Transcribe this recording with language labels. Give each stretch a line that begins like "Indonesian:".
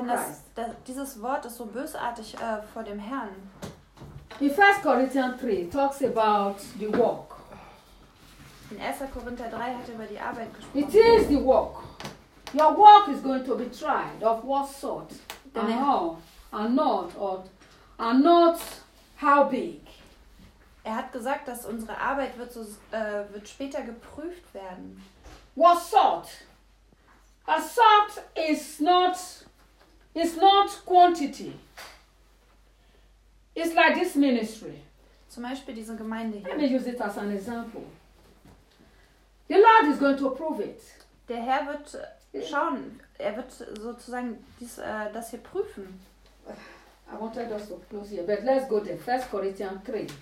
German: denn
English: Christ.
German: Dieses Wort ist so bösartig vor dem Herrn.
English: In 1 Corinthians 3 talks about the work.
German: In 1. Korinther 3 hat er über die Arbeit gesprochen.
English: It is the work. Your work is going to be tried of what sort and how and not or and not how big.
German: Er hat gesagt, dass unsere Arbeit wird so wird später geprüft werden.
English: What sort? A sort is not quantity. It's like this ministry.
German: Zum Beispiel diese Gemeinde hier.
English: Let me use it as an example. The Lord is going to prove it.
German: Der Herr wird schauen. Er wird sozusagen das hier prüfen.
English: I wanted us to close here, but let's go to 1 Corinthians 3.